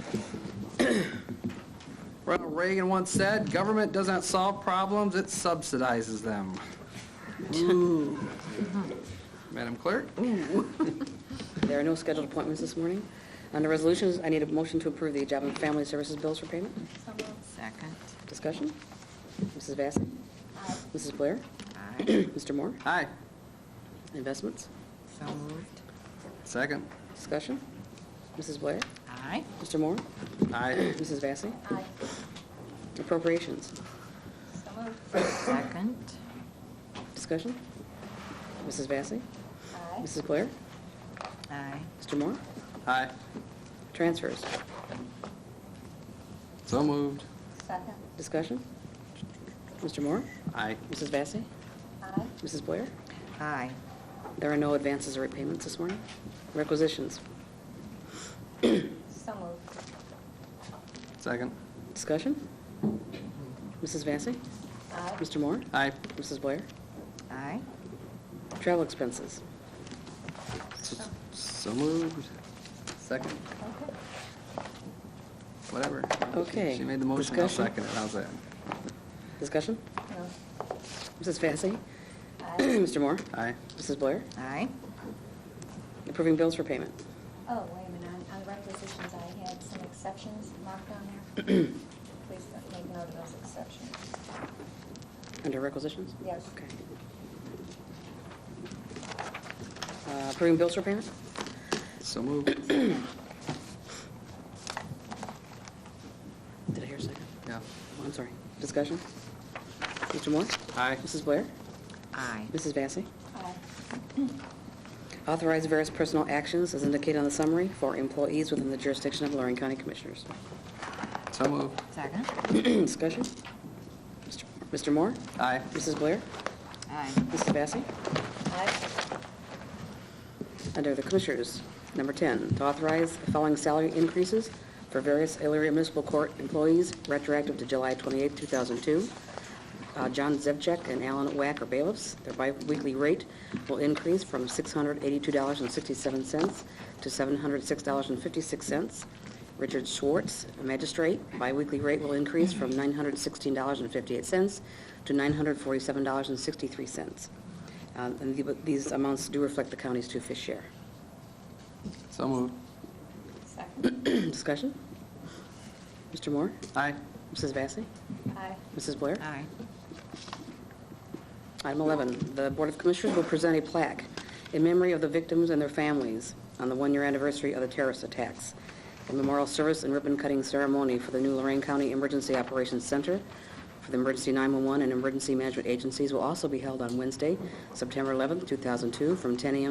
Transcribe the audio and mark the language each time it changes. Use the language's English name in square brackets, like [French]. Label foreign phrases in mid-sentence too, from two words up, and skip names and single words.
[English] Ronald Reagan once said, "Government does not solve problems, it subsidizes them." Ooh. Madam Clerk? There are no scheduled appointments this morning. Under resolutions, I need a motion to approve the Job and Family Services bills for payment. So moved. Second. Discussion? Mrs. Vacy? Aye. Mrs. Blair? Aye. Mr. Moore? Aye. Investments? So moved. Second? Discussion? Mrs. Blair? Aye. Mr. Moore? Aye. Mrs. Vacy? Aye. Appropriations? So moved. Second. Discussion? Mrs. Vacy? Aye. Mrs. Blair? Aye. Mr. Moore? Aye. Transfers? So moved. Second. Discussion? Mr. Moore? Aye. Mrs. Vacy? Aye. Mrs. Blair? Aye. There are no advances or repayments this morning. Requisitions? So moved. Second? Discussion? Mrs. Vacy? Aye. Mr. Moore? Aye. Mrs. Blair? Aye. Travel expenses? So moved. Second? Okay. Whatever. Okay. She made the motion, I'll Discussion? second it. How's that? Discussion? No. Mrs. Vacy? Aye. Mr. Moore? Aye. Mrs. Blair? Aye. Approving bills for payment? Oh, wait a minute, on requisitions, I had some exceptions marked on there. Please make note of those exceptions. Under requisitions? Yes. Okay. Approving bills for payment? So moved. Did I hear a second? Yeah. Oh, I'm sorry. Discussion? Mr. Moore? Aye. Mrs. Blair? Aye. Mrs. Vacy? Aye. Authorize various personal actions as indicated on the summary for employees within the jurisdiction of Lorain County Commissioners. So moved. Second. Discussion? Mr. Moore? Aye. Mrs. Blair? Aye. Mrs. Vacy? Aye. Under the Commissioners, number 10, to authorize the following salary increases for various Elyria Municipal Court employees retroactive to July 28, 2002. John Zebchek and Alan Wack are bailiffs. Their biweekly rate will increase from $682.67 to $706.56. Richard Schwartz, a magistrate, biweekly rate will increase from $916.58 to $947.63. And these amounts do reflect the county's two-fifth share. So moved. Second. Discussion? Mr. Moore? Aye. Mrs. Vacy? Aye. Mrs. Blair? Aye. Item 11, the Board of Commissioners will present a plaque in memory of the victims and their families on the one-year anniversary of the terrorist attacks. A memorial service and ribbon-cutting ceremony for the new Lorain County Emergency Operations Center for the Emergency 911 and Emergency Management Agencies will also be held on Wednesday, September 11, 2002, from 10 a.m.